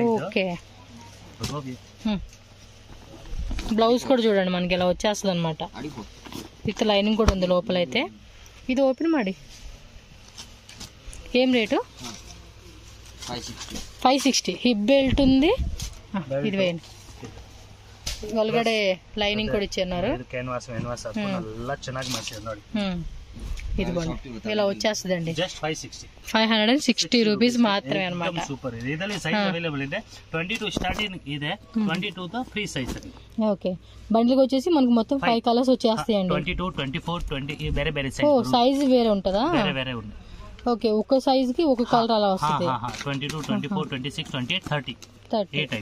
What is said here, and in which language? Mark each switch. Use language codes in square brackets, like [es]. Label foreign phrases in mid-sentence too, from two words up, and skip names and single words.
[te] ఓకే, బ్లౌజ్ కూడా చూడండి మనకి ఇలా వచ్చేస్తుంది అనమాట. [en] with lining [te] కూడా ఉంది లోపలైతే. ఇది ఓపెన్ ಮಾಡಿ. ఏం రేటు? 560. హిప్ బెల్ట్ ఉంది. ఇది వేయండి, [kn] ಒಳಗಡೆ ಲೈನಿಂಗ್ ಕೂಡ ಇಚ್ಚಾరు. ಕ್ಯಾನ್ವಾಸ್ ಎಲ್ಲ ಚೆನ್ನಾಗಿ ಮಾಡ್ಸಿದ್ದಾರೆ ನೋಡಿ. [te] ఇదిగోండి ఇలా వచ్చేస్తుందండి. జస్ట్ 560 రూపీస్ మాత్రమే అన్నమాట. [kn] సూపర్ ಇದೆ. ಇದರಲ್ಲಿ [en] size available [kn] ಇದೆ. 22 స్టార్టింగ్ ಇದೆ, [te] 22 తో ఫ్రీ సైజ్ అది. ఓకే, బండిల్కి వచ్చేసి మనకు మొత్తం 5 కలర్స్ వచ్చేస్తాయండి. 22, 24, 20 వేరే వేరే సైజ్. ఓ సైజ్ వేరే ఉంటదా? వేరే ఉంది. ఓకే, ఒక్క సైజ్ కి ఒక కలర్ అలా వస్తుంది. 22, 24, 26, 28, 30 ఏ టైప్.